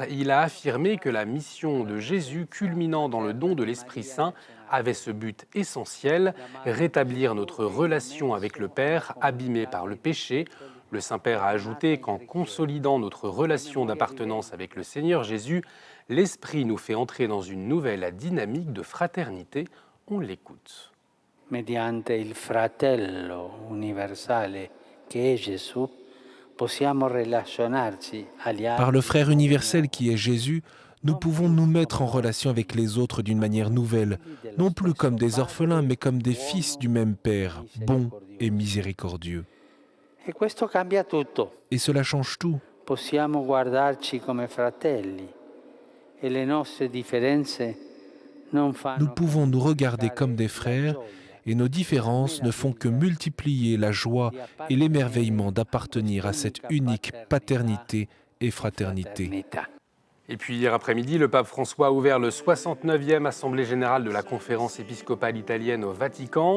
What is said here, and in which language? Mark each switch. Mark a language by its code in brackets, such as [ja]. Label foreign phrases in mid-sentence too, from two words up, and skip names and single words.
[fr] Il a affirmé que la mission de Jésus, culminant dans le don de l'Esprit Saint, avait ce but essentiel, rétablir notre relation avec le Père, abîmée par le péché. Le Saint-Père a ajouté qu'en consolidant notre relation d'appartenance avec le Seigneur Jésus, l'Esprit nous fait entrer dans une nouvelle dynamique de fraternité. On l'écoute. [it] Mediante il fratello universale che è Gesù, possiamo relazionarci agli altri. [fr] Par le frère universel qui est Jésus, nous pouvons nous mettre en relation avec les autres d'une manière nouvelle, non plus comme des orphelins, mais comme des fils du même Père, bon et miséricordieux. [it] E questo cambia tutto. [fr] Et cela change tout. [it] Possiamo guardarci come fratelli e le nostre differenze [fr] Nous pouvons nous regarder comme des frères et nos différences ne font que multiplier la joie et l'émerveillement d'appartenir à cette unique paternité et fraternité. Et puis hier après-midi, le pape François a ouvert le 69e Assemblée générale de la Conférence épiscopale italienne au Vatican.